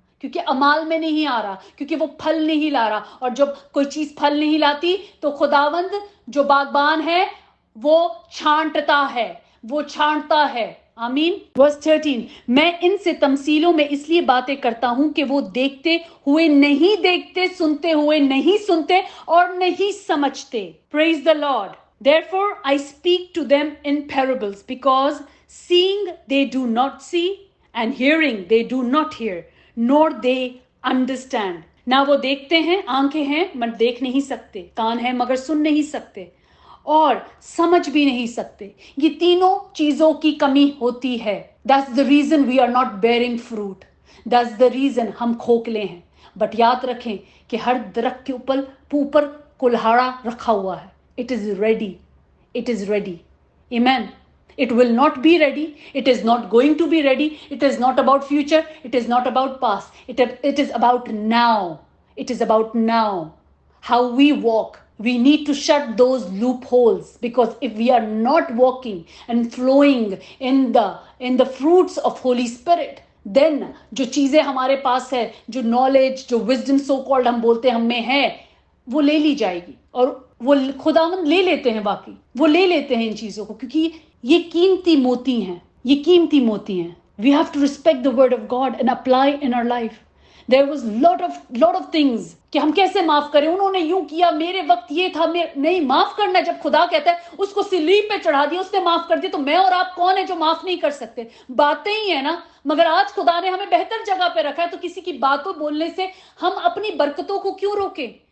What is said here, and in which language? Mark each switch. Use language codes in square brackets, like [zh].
[hi] क्योंकि अमाल में नहीं आ रहा, क्योंकि वो फल नहीं ला रहा. और जब कोई चीज फल नहीं लाती तो खुदावंद जो बागबान है वो छांटता है, वो छांटता है. आमीन. वर्स 13, मैं इनसे तमसीलों में इसलिए बातें करता हूं कि वो देखते हुए नहीं देखते, सुनते हुए नहीं सुनते और नहीं समझते. [en] Praise the Lord. Therefore I speak to them in parables, because seeing they do not see and hearing they do not hear, nor they understand. [hi] ना वो देखते हैं, आंखें हैं मगर देख नहीं सकते, कान है मगर सुन नहीं सकते और समझ भी नहीं सकते. ये तीनों चीजों की कमी होती है. [en] That's the reason we are not bearing fruit. That's the reason [hi] हम खोखले हैं. बट याद रखें कि हर दरख्त के ऊपर कुल्हाड़ा रखा हुआ है. [en] It is ready. It is ready. Amen. It will not be ready. It is not going to be ready. It is not about future. It is not about past. It is about now. It is about now. How we walk. We need to shut those loopholes, because if we are not walking and flowing in the fruits of Holy Spirit, then [hi] जो चीजें हमारे पास है, जो knowledge, जो wisdom so called हम बोलते हम में है, वो ले ली जाएगी. और वो खुदावंद ले लेते हैं, वाकई वो ले लेते हैं इन चीजों को, क्योंकि ये कीमती मोती हैं, ये कीमती मोती हैं. [en] We have to respect the word of God and apply in our life. There was lot of things [hi] कि हम कैसे माफ करें. उन्होंने यूं किया, मेरे वक्त ये था, नहीं. माफ करना जब खुदा कहता है उसको सिलीब पे चढ़ा दिया, उसने माफ कर दिया, तो मैं और आप कौन है जो माफ नहीं कर सकते? बातें ही है ना. मगर आज खुदा ने हमें बेहतर जगह पे रखा है, तो किसी की बातों बोलने से हम अपनी बरकतों को क्यों रोके?